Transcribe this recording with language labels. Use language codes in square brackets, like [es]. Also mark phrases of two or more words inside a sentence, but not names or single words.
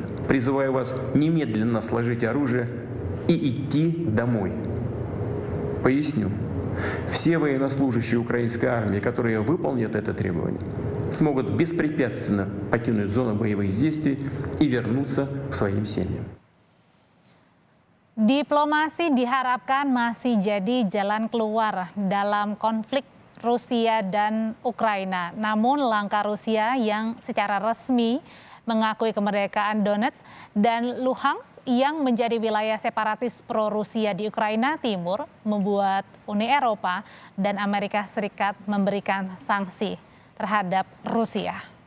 [ru] Призываю вас немедленно сложить оружие и идти домой. Поясню. Все военнослужащие украинской армии, которые выполнят это требование, смогут беспрепятственно покинуть зону боевых действий и вернуться к своим семьям. [id] Diplomasi diharapkan masih jadi jalan keluar dalam konflik Rusia dan Ukraina. Namun langkah Rusia yang secara resmi mengakui kemerdekaan Donetsk dan Luhansk yang menjadi wilayah separatis pro-Rusia di Ukraina Timur membuat Uni Eropa dan Amerika Serikat memberikan sanksi terhadap Rusia.